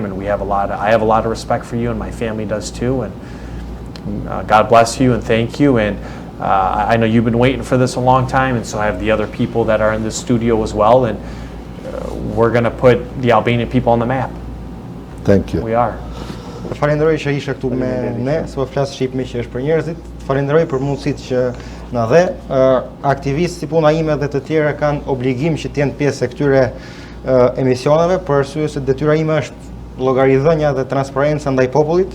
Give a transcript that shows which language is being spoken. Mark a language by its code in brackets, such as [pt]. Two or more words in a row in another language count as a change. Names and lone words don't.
[en] And I have a lot of respect for you, and my family does too. And God bless you and thank you. And I know you've been waiting for this a long time, and so I have the other people that are in this studio as well. And we're going to put the Albanian people on the map. Thank you. We are. [sq] Falenderoj që ishe këtu me ne, se po flas shqip që është për njerëzit. Falenderoj për mundësitë që na dhe. Aktivistë si puna ime dhe të tjerë kanë obligim që të jenë pjesë e këtyre emisioneve, për arsye se detyra ime është llogaridhënia dhe transparenca ndaj popullit.